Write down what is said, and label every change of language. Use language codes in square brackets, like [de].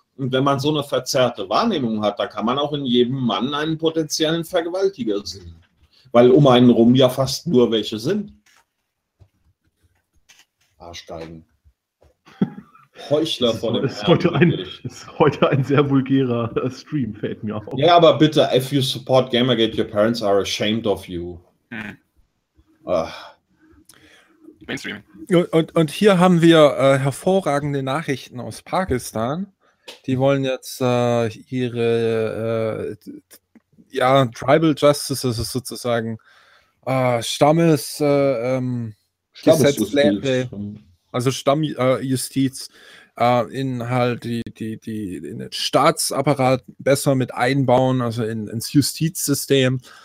[de] Und wenn man so eine verzerrte Wahrnehmung hat, da kann man auch in jedem Mann einen potenziellen Vergewaltiger sehen. Weil um einen rum ja fast nur welche sind. Arschgeigen. Heuchler von dem Herrn. Ist heute ein sehr vulgärer Stream, fällt mir auf. Ja, aber bitte, [en] if you support Gamergate, your parents are ashamed of you. [de] Mainstream. Und hier haben wir hervorragende Nachrichten aus Pakistan. Die wollen jetzt ihre Tribal Justice, ist sozusagen Stammes Gesetzesläge, also Stammjustiz, in halt die in den Staatsapparat besser mit einbauen, also ins Justizsystem.